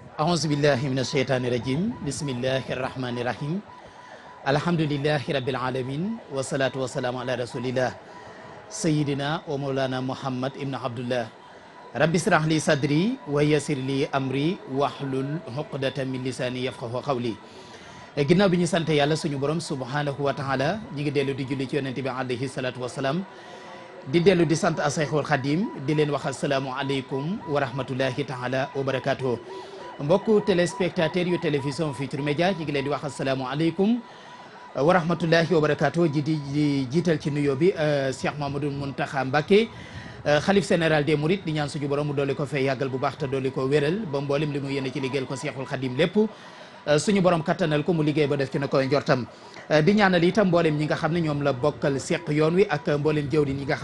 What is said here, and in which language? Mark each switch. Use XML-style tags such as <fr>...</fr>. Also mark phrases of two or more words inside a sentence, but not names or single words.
<ar>أعوذ بالله من الشيطان الرجيم بسم الله الرحمن الرحيم الحمد لله رب العالمين والصلاة والسلام على رسول الله سيدنا ومولانا محمد ابن عبد الله رب اشرح لي صدري ويسر لي أمري واحلل عقدة من لساني يفقهوا قولي</ar> <wo>ginnaaw bi ñu sant yàlla suñu borom</wo> <ar>سبحانه وتعالى</ar> <wo>ñi ngi dellu di julli ci yonent bi</wo> <ar>عليه الصلاة والسلام</ar> <wo>di dellu di sant Asayxul Xadim di leen wax</wo> <ar>السلام عليكم و رحمة الله تعالى وبركاته</ar> <wo>mbokku téléspectateur yu télévision Futurs Médias ñi ngi leen di wax</wo> <ar>السلام عليكم ورحمة الله وبركاته</ar> <wo>di jiital ci nuyoo bi Cheikh Mamadou Mountakha Mbacké xalif</wo> <fr>général des Mourides</fr> <wo>di ñaan suñu borom mu doole ko fay yàggal bu baax te doole ko wéral ba mboolem li mu yéene ci liggéeyal ko Cheikhul Xadim lépp suñu borom kattanal ko mu liggéey ba def ci na koy njortam di ñaanal itam mboolem ñi nga xam ne ñoom la bokkal seq yoon wi ak mboolem jëwriñ ñi nga xam</wo>